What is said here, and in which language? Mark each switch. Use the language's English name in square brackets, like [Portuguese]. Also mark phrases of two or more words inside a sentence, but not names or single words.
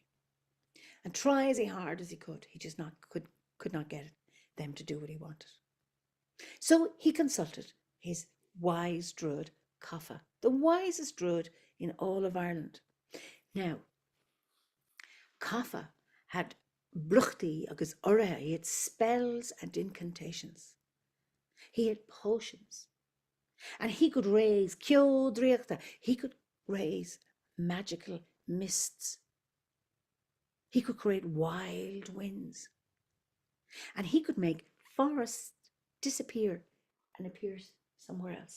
[English] And try as hard as he could, he just could not get them to do what he wanted. So he consulted his wise druid, Coffa, the wisest druid in all of Ireland. Now, Coffa had [Irish] bruchtaí agus orathe, [English] he had spells and incantations. He had potions. And he could raise ceodriachta, he could raise magical mists. He could create wild winds. And he could make forests disappear and appear somewhere else.